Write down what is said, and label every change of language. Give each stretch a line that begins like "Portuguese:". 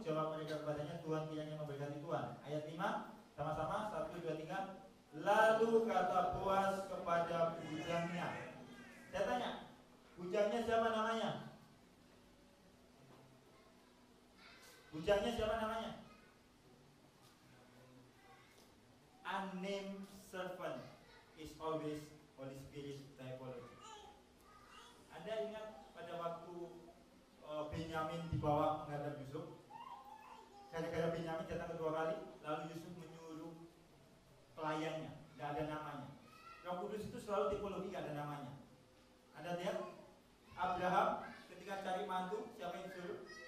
Indonesian: Jawab mereka kepadanya, Tuhan kiranya memberkati Tuhan. Ayat 5, sama-sama, 1, 2, 3. Lalu kata Boaz kepada bujangnya. Saya tanya, bujangnya siapa namanya? Bujangnya siapa namanya?
English: Unnamed servant is always Holy Spirit typology.
Indonesian: Anda ingat pada waktu Benyamin dibawa menghadap Yusuf? Gara-gara Benyamin datang kedua kali, lalu Yusuf menyuruh pelayannya, tidak ada namanya. Roh Kudus itu selalu tipologi, tidak ada namanya. Anda lihat Abraham ketika cari mantu, siapa yang disuruh?